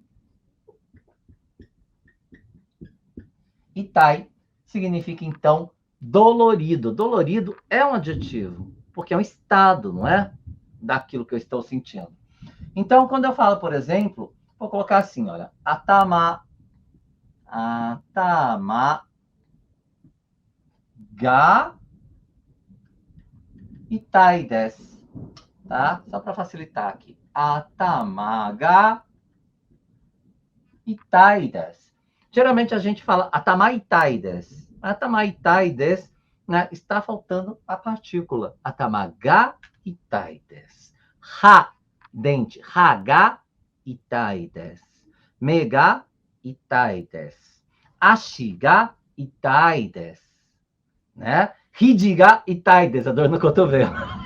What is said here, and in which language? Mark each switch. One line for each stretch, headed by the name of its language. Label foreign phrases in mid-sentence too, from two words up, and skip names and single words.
Portuguese: Itai significa, então, dolorido. Dolorido é um adjetivo, porque é um estado, não é? Daquilo que eu estou sentindo. Então, quando eu falo, por exemplo, vou colocar assim, olha,
Japanese: 頭が痛いです,
Portuguese: tá? Só para facilitar aqui.
Japanese: 頭が痛いです.
Portuguese: Geralmente a gente fala
Japanese: 頭痛いです. 頭痛いです,
Portuguese: né? Está faltando a partícula.
Japanese: 頭が痛いです。歯、dente. 歯が痛いです。目が痛いです. 足が痛いです. Né? 肘が痛いです,
Portuguese: a dor no cotovelo.